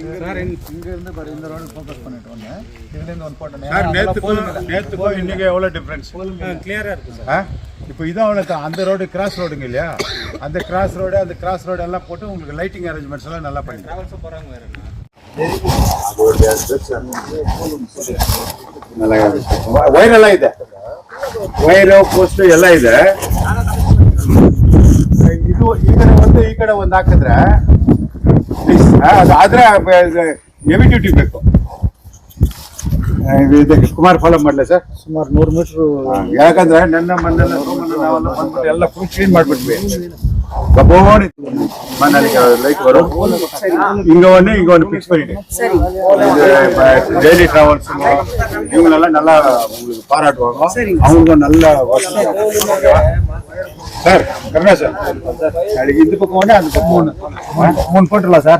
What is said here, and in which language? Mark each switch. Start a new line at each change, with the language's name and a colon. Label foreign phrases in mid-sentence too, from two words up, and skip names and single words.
Tamil: சார். இங்க இருந்து பாரு, இந்த ரோடு ஃபோக்கஸ் பண்ணிட்டு வந்தேன். இதுல இருந்து ஒன் போட்டேன் சார். நேத்துக்கு இன்னைக்கு எவ்வளவு டிஃபரன்ஸ்? கிளியரா இருக்கு சார். இப்போ இதான் அவ்வளோ. அந்த ரோடு கிராஸ் ரோடுங்க இல்லையா, அந்த
English: cross road
Tamil: எல்லாம் போட்டு உங்களுக்கு
English: lighting arrangements
Tamil: எல்லாம் நல்லா பண்ணி டிராவல்ஸ் போறாங்க. வேற என்ன
Kannada: ವೈರ್ ಎಲ್ಲ ಇದೆ, ವೈರ್ ಪೋಸ್ಟ್ ಎಲ್ಲ ಇದೆ. ಇದು ಈ ಕಡೆ ಒಂದು ಹಾಕಿದ್ರೆ ಆದ್ರೆ
English: heavy duty
Kannada: ಬೇಕು. ಇದಕ್ಕೆ ಕುಮಾರ್ ಫಾಲೋ ಮಾಡಲ ಸರ್? ಸುಮಾರು 100 ಮೀಟರ್. ಯಾಕಂದ್ರೆ ನನ್ನ ಮನೆಲ್ಲ ನಾವೆಲ್ಲ ಬಂದ್ಬಿಟ್ಟು ಎಲ್ಲ
English: full clean
Kannada: ಮಾಡ್ಬಿಟ್ವಿ.
Tamil: லைட் வரும். இங்க ஒண்ணு பிக்ஸ் பண்ணிட்டேன்.
English: daily travels
Tamil: இவங்களெல்லாம் நல்லா உங்களுக்கு பாராட்டுவாங்க. அவங்களுக்கும் நல்ல சார். கருணா சார், நாளைக்கு இந்த பக்கம் ஒண்ணு அந்த பக்கம் ஒண்ணு 3 போட்டுடலாம் சார்.